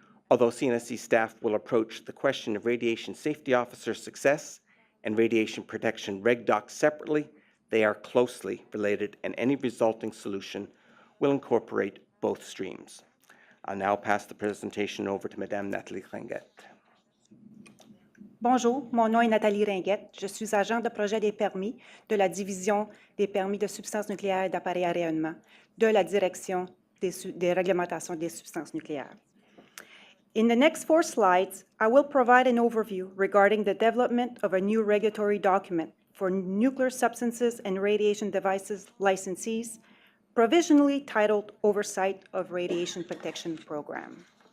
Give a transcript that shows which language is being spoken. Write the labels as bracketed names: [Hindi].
[English] Although CNSC staff will approach the question of radiation safety officer success and radiation protection reg docs separately, they are closely related, and any resulting solution will incorporate both streams. I'll now pass the presentation over to Madame Nathalie Ringuette. [French] Bonjour, mon nom est Nathalie Ringuette. Je suis agent de projet des permis de la division des permis de substances nucléaires et d'appareils à rayonnement de la direction des réglementations des substances nucléaires. [English] In the next 4 slides, I will provide an overview regarding the development of a new regulatory document for nuclear substances and radiation devices licensees, provisionally titled Oversight of Radiation Protection Program.